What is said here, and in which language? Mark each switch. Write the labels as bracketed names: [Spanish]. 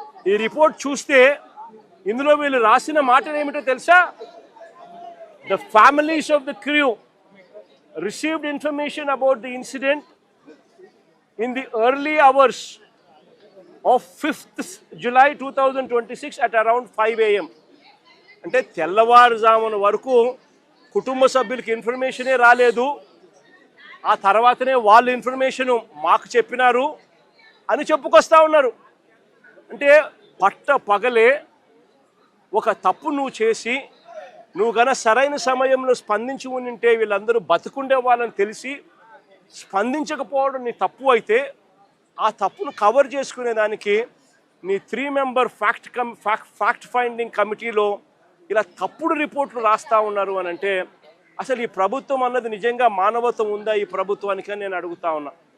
[Telugu] ఈ రిపోర్ట్ చూస్తే ఇందులో వీళ్ళు రాసిన మాటలు ఏమిటో తెలుసా? [English] The families of the crew received information about the incident in the early hours of 5th July 2026 at around 5 AM. [Telugu] అంటే తెల్లవారుజామున వరకు కుటుంబ సభ్యులకి ఇన్ఫర్మేషనే రాలేదు, ఆ తర్వాతనే వాళ్ళు ఇన్ఫర్మేషన్ మాకు చెప్పినారు అని చెప్పుకొస్తా ఉన్నారు. అంటే పగలే ఒక తప్పు నువ్వు చేసి నువ్వు గన సరైన సమయంలో స్పందించి ఉంటే వీళ్ళందరూ బతుకుండే వాళ్ళని తెలిసి స్పందించకపోవడం నీ తప్పు అయితే, ఆ తప్పును కవర్ చేసుకునేదానికి నీ 3 మెంబర్ ఫ్యాక్ట్ ఫైండింగ్ కమిటీలో ఇలా తప్పుడు రిపోర్ట్లు రాస్తూ ఉన్నారు అని అంటే అసలు ఈ ప్రభుత్వం అన్నది నిజంగా మానవత్వం ఉందా ఈ ప్రభుత్వానికి అని నేను అడుగుతా ఉన్నా.